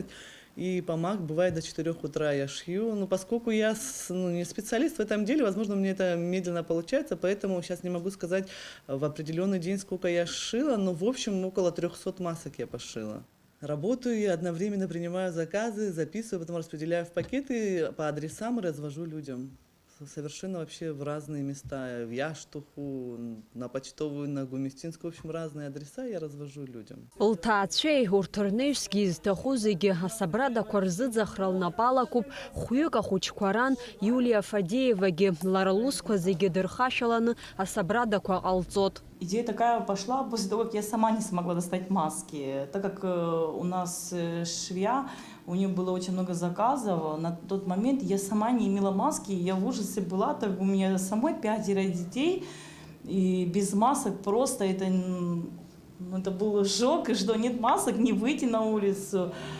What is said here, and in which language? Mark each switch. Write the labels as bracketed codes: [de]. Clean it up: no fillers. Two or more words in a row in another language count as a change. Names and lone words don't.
[ru] И помог, бывает, до 4 утра я шью. Но поскольку я не специалист в этом деле, возможно, мне это медленно получается, поэтому сейчас не могу сказать в определенный день, сколько я шила, но в общем около 300 масок я пошила. Работаю и одновременно принимаю заказы, записываю, потом распределяю в пакеты по адресам и развожу людям. Совершенно вообще в разные места, в Яштуху, на Почтовую, на Гумистинскую, в общем, разные адреса я развожу людям. [ab] Лҭаацәеи урҭ рнаҩсгьы изҭаху зегьы асабрадақәа рзыӡахра лнапы алакуп. Хәҩык ахәыҷқәа ран Юлия Фадеевагьы лара лусқәа зегьы дырхашәаланы асабрадақәа ҟалҵот. [ru] Идея такая пошла после того, как я сама не смогла достать маски. Так как у нас швея, у нее было очень много заказов, на тот момент я сама не имела маски, я в ужасе была, так у меня самой 5 детей, и без масок просто это был шок, что нет масок, не выйти на улицу.